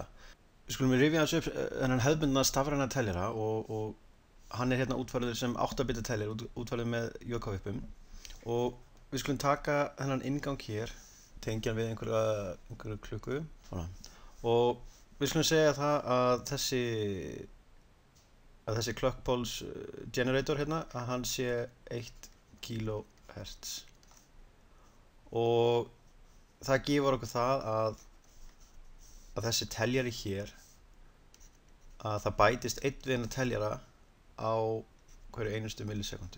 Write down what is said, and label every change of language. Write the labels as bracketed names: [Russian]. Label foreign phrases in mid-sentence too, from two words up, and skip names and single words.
[Icelandic] Við skulum rifja þessu upp þennan hefðbundna stafræna teljara og hann er hérna útfærður sem 8 bita teljari, útfærður með JK-vippum og við skulum taka þennan inngang hér, tengja hann við einhverju klukku svona. Og við skulum segja það að þessi [English] clock pulse generator [Icelandic] hérna, að hann sé 1 kHz og það gefur okkur það að þessi teljari hér, að það bætist einn við hennar teljara á hverju einustu millisekundu.